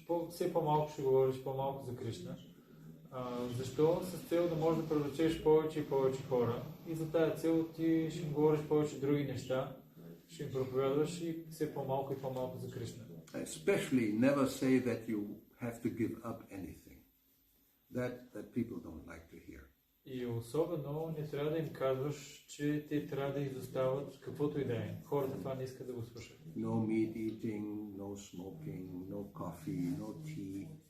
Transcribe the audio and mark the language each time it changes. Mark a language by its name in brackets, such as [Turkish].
[Bulgarian] Все по-малко ще говориш по-малко за Кришна. Защо? С цел да можеш да привлечеш повече и повече хора. И за тази цел ти ще говориш повече други неща, ще им проповядваш и все по-малко и по-малко за Кришна. [English] Especially never say that you have to give up anything. That people don't like to hear. [Bulgarian] И особено не трябва да им казваш, че те трябва да изостават каквото и да е. Хората това не искат да го слушат. [English] No meat eating, no smoking, no coffee, no tea.